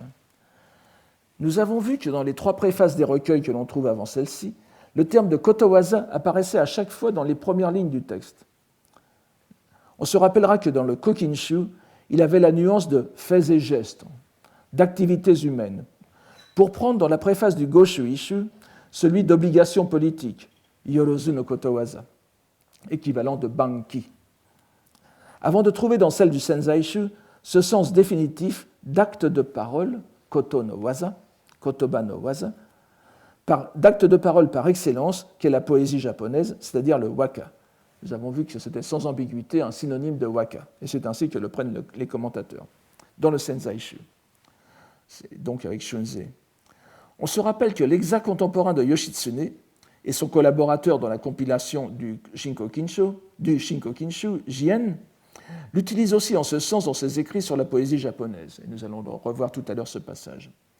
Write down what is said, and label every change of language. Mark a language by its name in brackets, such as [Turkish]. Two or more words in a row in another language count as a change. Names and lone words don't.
[French] Nous avons vu que dans les 3 préfaces des recueils que l'on trouve avant celle-ci, le terme de kotowaza apparaissait à chaque fois dans les premières lignes du texte. On se rappellera que dans le Kokinshu, il avait la nuance de faits et gestes, d'activités humaines, pour prendre dans la préface du Goshu-ishu celui d'obligation politique, [Japanese] 万のことわざ, [French] équivalent de banki, avant de trouver dans celle du Senzaishu ce sens définitif d'acte de parole, [Japanese] 言のわざ、言葉のわざ, [French] d'acte de parole par excellence qu'est la poésie japonaise, c'est-à-dire le waka. Nous avons vu que c'était sans ambiguïté un synonyme de waka, et c'est ainsi que le prennent les commentateurs, dans le Senzaishu, donc avec Shunzei. On se rappelle que l'exact contemporain de Yoshitsune et son collaborateur dans la compilation du Shinkokinshu, Jien, l'utilise aussi en ce sens dans ses écrits sur la poésie japonaise, et nous allons revoir tout à l'heure ce passage.